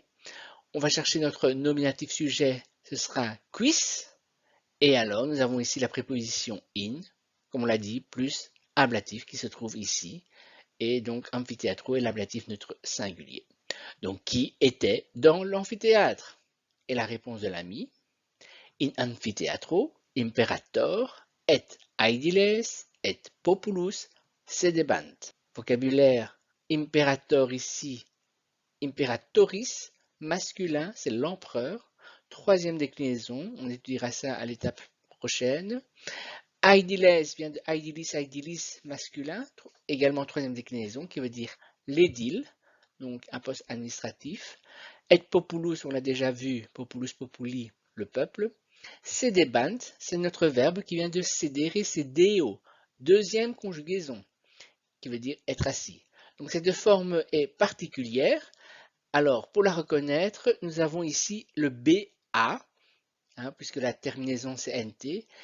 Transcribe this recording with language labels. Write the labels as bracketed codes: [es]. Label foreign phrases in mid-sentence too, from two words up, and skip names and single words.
[fr] On va chercher notre nominatif sujet, ce sera quis. Et alors, nous avons ici la préposition in, comme on l'a dit, plus ablatif qui se trouve ici. Et donc, amphithéatro est l'ablatif neutre singulier. Donc, qui était dans l'amphithéâtre? Et la réponse de l'ami, [la] in amphitheatro imperator et aediles et populus sedebant. [fr] Vocabulaire imperator ici, imperatoris, masculin, c'est l'empereur. Troisième déclinaison, on étudiera ça à l'étape prochaine. Aidiles vient de aidilis, aidilis, masculin, également troisième déclinaison, qui veut dire l'édile, donc un poste administratif. Et populus, on l'a déjà vu, [la] populus populi, [fr] le peuple. Sedebant, c'est notre verbe qui vient de [la] sedere, sedeo, [fr] deuxième conjugaison, qui veut dire être assis. Donc cette forme est particulière. Alors, pour la reconnaître, nous avons ici le BA, puisque la terminaison c'est NT.